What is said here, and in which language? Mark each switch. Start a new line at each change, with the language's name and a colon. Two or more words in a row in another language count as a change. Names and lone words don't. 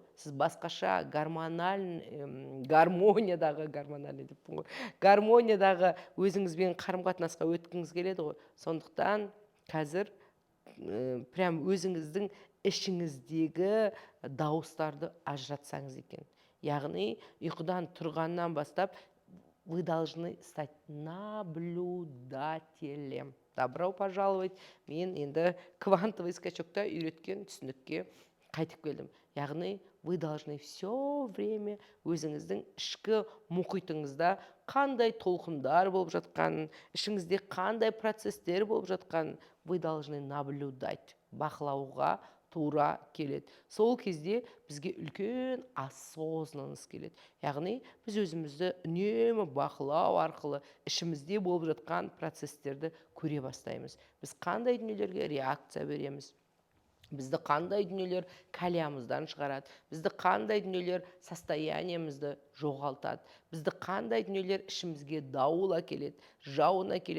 Kazakh: Сіз басқаша гармониядағы өзіңізбен қарым-қатынасқа өткіңіз келеді ғой. Сондықтан қазір прям өзіңіздің ішіңіздегі дауыстарды ажыратсаңыз екен. Яғни ұйқыдан тұрғаннан бастап
Russian: вы должны стать наблюдателем. Добро пожаловать.
Kazakh: Мен енді
Russian: квантовый скачокта
Kazakh: үйреткен түсінікке қайтып келдім. Яғни
Russian: вы должны все время
Kazakh: өзіңіздің ішкі мұхитыңызда қандай толқындар болып жатқанын, ішіңізде қандай процесстер болып жатқанын
Russian: вы должны наблюдать.
Kazakh: Бақылауға тура келеді. Сол кезде бізге үлкен осознанность келеді. Яғни біз өзімізді үнемі бақылау арқылы ішімізде болып жатқан процесстерді көре бастаймыз. Біз қандай дүниелерге реакция береміз, бізді қандай дүниелер кәлиямыздан шығарады, бізді қандай дүниелер состояниемізді жоғалтады, бізді қандай дүниелер ішімізге дауыл әкеледі, жауын әкеледі.